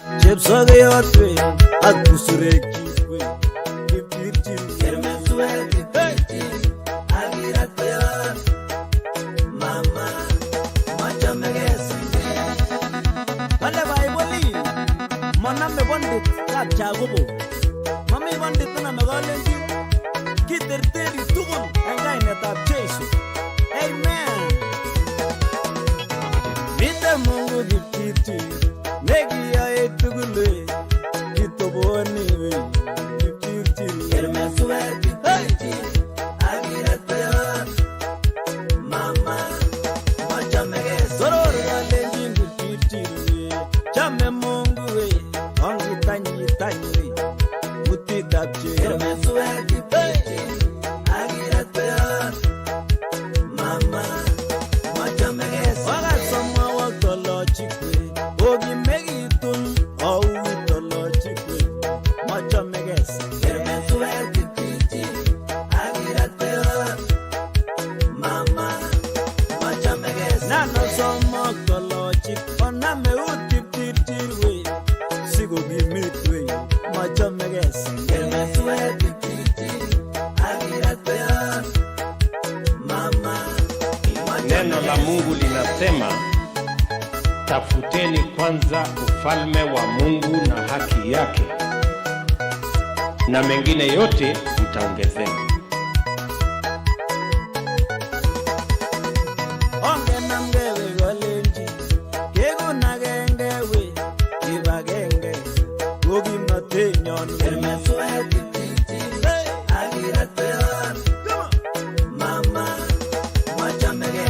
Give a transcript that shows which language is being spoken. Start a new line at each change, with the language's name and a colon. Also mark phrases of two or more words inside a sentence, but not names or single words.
Kalenjin: chepsogeyot we ak busurek we kipchirchir Kermeswek kipchirchir ak kiratkoyot mama machamegei wale baiboli moname bondit kap chagobo mami bondit name kolenji kiterteri tugul en kainetab Jesu amen mite Mungu kipchirchir nekiyoe tugul we kitoboni we kipchirchir Kermeswek kipchirchir ak kiratkoyot mama machamegei soror kalenjin kipchirchir we chame Mungu we ongitanyi we mutitab Jesu Kermeswek kipchirchir ak kiratkoyot mama machamegei wakasomwa waktolochik we okimekitun ouit tolochik we machamegei Kermeswek kipchirchir ak kiratkoyot mama machamegei nanosomok tolochik oname ut kipchirchir we sikokimit we machamegei Kermeswek kipchirchir ak kiratkoyot mama
Swahili: Neno la Mungu linasema, tafuteni kwanza ufalme wa Mungu na haki yake, na mengine yote mtaongezewa.
Kalenjin: ongenamgewe kolenji kekunagenge kibagenge kokimnotenyon Kermeswek kipchirchir ak kiratkoyot mama machamegei